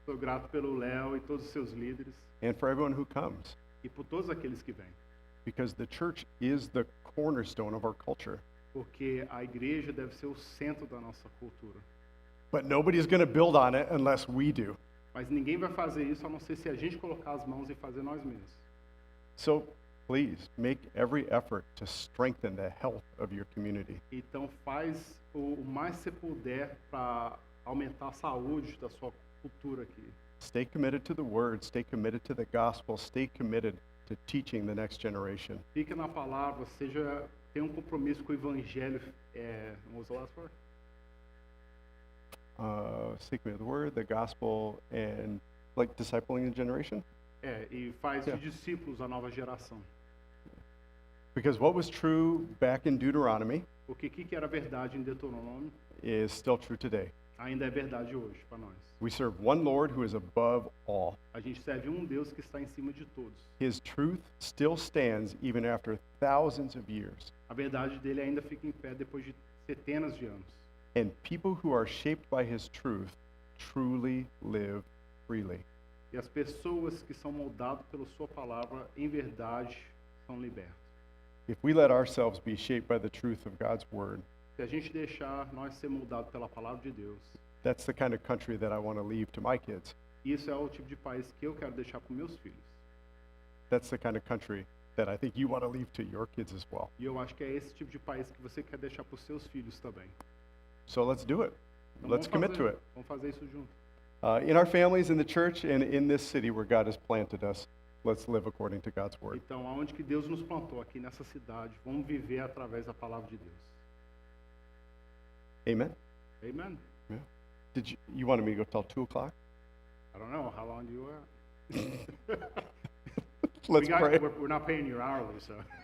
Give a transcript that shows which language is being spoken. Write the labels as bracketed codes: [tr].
[pt] Sou grato pelo Léo e todos os seus líderes [en] and for everyone who comes, [pt] e por todos aqueles que vêm. [en] because the church is the cornerstone of our culture. [pt] Porque a igreja deve ser o centro da nossa cultura. [en] But nobody's going to build on it unless we do. [pt] Mas ninguém vai fazer isso a não ser se a gente colocar as mãos e fazer nós mesmos. [en] So please make every effort to strengthen the health of your community. [pt] Então faz o mais que você puder para aumentar a saúde da sua cultura aqui. [en] Stay committed to the word, stay committed to the gospel, stay committed to teaching the next generation. [pt] Fica na palavra, tenha um compromisso com o evangelho. [en] What was the last word? Stay committed to the word, the gospel, and like discipling the generation. [pt] E faz [en] Yeah. [pt] de discípulos a nova geração. [en] Because what was true back in Deuteronomy [pt] Porque o que era verdade em Deuteronômio [en] is still true today. [pt] ainda é verdade hoje para nós. [en] We serve one Lord who is above all. [pt] A gente serve um Deus que está em cima de todos. [en] His truth still stands even after thousands of years. [pt] A verdade dele ainda fica em pé depois de centenas de anos. [en] And people who are shaped by his truth truly live freely. [pt] E as pessoas que são moldadas pela sua palavra, em verdade, são libertas. [en] If we let ourselves be shaped by the truth of God's word, [pt] Se a gente deixar nós ser moldados pela palavra de Deus, [en] that's the kind of country that I want to leave to my kids. [pt] isso é o tipo de país que eu quero deixar para meus filhos. [en] That's the kind of country that I think you want to leave to your kids as well. [pt] E eu acho que é esse tipo de país que você quer deixar para os seus filhos também. [en] So let's do it. [pt] Então, [en] Let's commit to [pt] fazer, [en] it. [pt] Vamos fazer isso junto. [en] In our families, in the church, and in this city where God has planted us, let's live according to God's word. [pt] Então, aonde que Deus nos plantou aqui nessa cidade, vamos viver através da palavra de Deus. [en] Amen? Amen. Yeah. Did you wanted me to go till 2 o'clock? I don't know how long you were. Let's pray. We're not paying you hourly, so.